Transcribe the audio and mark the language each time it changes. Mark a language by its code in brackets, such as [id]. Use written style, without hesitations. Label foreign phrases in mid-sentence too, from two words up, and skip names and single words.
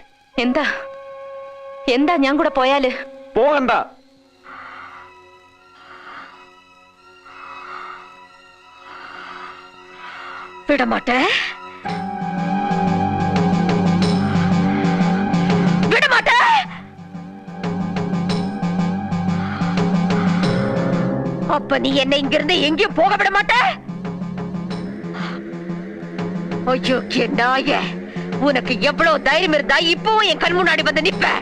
[ml] എന്താ എന്താ ഞാൻ കൂടെ പോയാല്? പോകണ്ട. [ta] விடமாட்டே, விடமாட்டே. அப்ப நீ என்ன இங்கிருந்து எங்கேயும் போக விட மாட்ட? ஐயோ நாய, உனக்கு எவ்வளவு தைரியம் இருந்தா இப்பவும் என் கண் முன்னாடி வந்து நிப்ப?